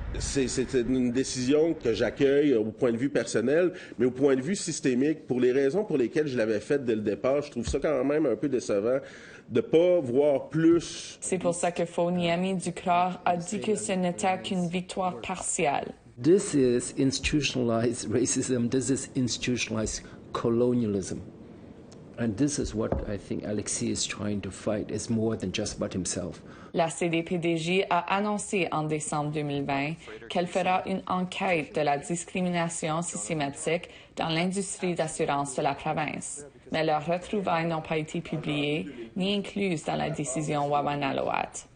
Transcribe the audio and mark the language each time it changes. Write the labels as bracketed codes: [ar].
[fr] C'est une décision que j'accueille au point de vue personnel, mais au point de vue systémique, pour les raisons pour lesquelles je l'avais faite dès le départ, je trouve ça quand même un peu décevant de ne pas voir plus. C'est pour ça que Foniemi Ducrot a dit que ce n'était qu'une victoire partielle. [en] This is institutionalized racism, this is institutionalized colonialism. And this is what I think Alexis is trying to fight. It's more than just about himself. [fr] La CDPDJ a annoncé en décembre 2020 qu'elle fera une enquête de la discrimination systématique dans l'industrie d'assurance de la province. Mais leurs retrouvailles n'ont pas été publiées ni incluses dans la décision Wawanolat.